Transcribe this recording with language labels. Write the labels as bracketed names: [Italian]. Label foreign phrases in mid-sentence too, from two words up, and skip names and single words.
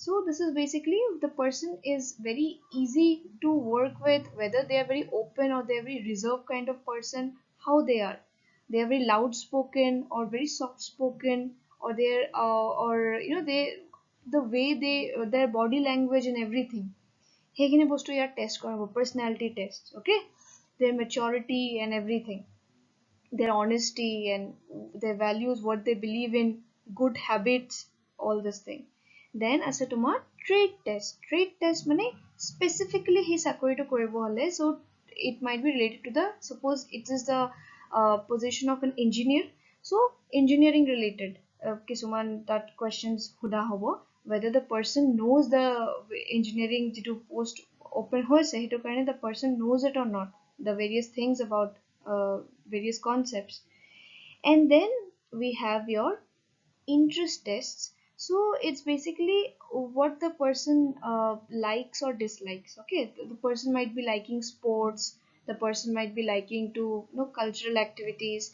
[English] So this is basically if the person is very easy to work with, whether they are very open or they are very reserved kind of person, how they are. They are very loud spoken or very soft spoken, or they're or you know they the way they their body language and everything. [Assamese] সেইখিনি বস্তু ইয়াত টেষ্ট কৰা হ'ব, [English] personality test. Okay, their maturity and everything, their honesty and their values, what they believe in, good habits, all this thing. Then as a tomorrow trade test. Trade test [Assamese] mane specifically he চাকৰিটো কৰিব হলে, [English] so it might be related to the, suppose it is the position of an engineer, so engineering related কিছুমান that questions [Assamese] সোধা হ'ব, [English] whether the person knows the engineering যিটো post open [Assamese] হৈছে সেইটো কাৰণে [English] the person knows it or not, the various things about various concepts. And then we have your interest tests. So it's basically what the person likes or dislikes. Okay, the person might be liking sports, the person might be liking to cultural activities.